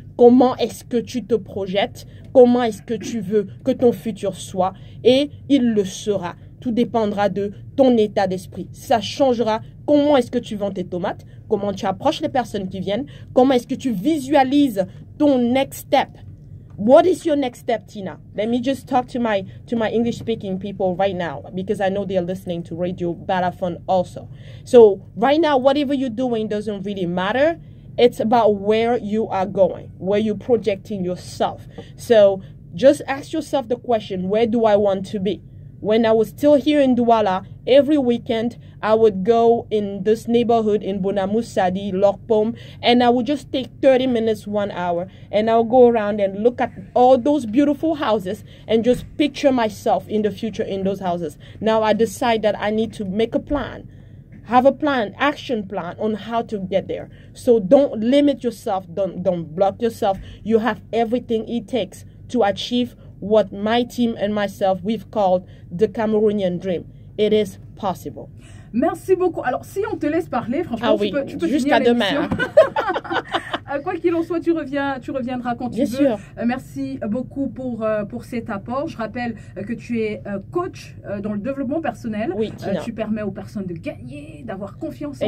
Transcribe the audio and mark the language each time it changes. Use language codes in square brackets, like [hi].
[fr] Comment est-ce que tu te projettes? Comment est-ce que tu veux que ton futur soit? Et il le sera. Tout dépendra de ton état d'esprit. Ça changera comment est-ce que tu vends tes tomates, comment tu approches les personnes qui viennent, comment est-ce que tu visualises ton [en] next step. What is your next step, Tina? Let me just talk to my English-speaking people right now because I know they're listening to Radio Balafon also. So right now, whatever you're doing doesn't really matter. It's about where you are going, where you're projecting yourself. So just ask yourself the question, where do I want to be? When I was still here in Douala, every weekend I would go in this neighborhood in Bonamoussadi, Lokpom, and I would just take 30 minutes, 1 hour, and I'll go around and look at all those beautiful houses and just picture myself in the future in those houses. Now I decide that I need to make a plan. Have a plan, action plan on how to get there. So don't limit yourself, don't block yourself. You have everything it takes to achieve what my team and myself, we've called the Cameroonian dream. It is possible. [fr] Merci beaucoup. Alors, si on te laisse parler, franchement, tu peux jusqu'à demain. Quoi qu'il en soit, tu reviendras quand tu veux. Sûr. Merci beaucoup pour cet apport. Je rappelle que tu es coach dans le développement personnel. Oui, Tina. Tu permets aux personnes de gagner, d'avoir confiance en